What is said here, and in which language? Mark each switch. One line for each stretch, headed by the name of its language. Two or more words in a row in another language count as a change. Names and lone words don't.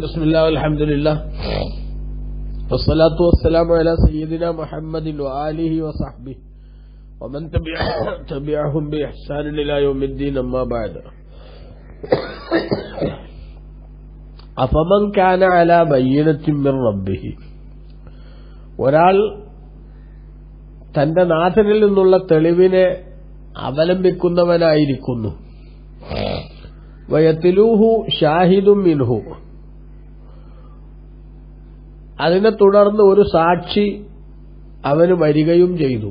Arabic: بسم الله والحمد لله والصلاة والسلام على سيدنا محمد وآله وصحبه ومن تبعهم بإحسان إلى يوم الدين. أما بعد. أفمن كان على بينة من ربه,
Malayalam: ഒരാൾ തന്റെ നാഥനിൽ നിന്നുള്ള തെളിവിനെ അവലംബിക്കുന്നവനായിരിക്കുന്നു.
Arabic: ويتلوه شاهد منه,
Malayalam: അതിനെ തുടർന്ന് ഒരു സാക്ഷി അവന് വരികയും ചെയ്തു.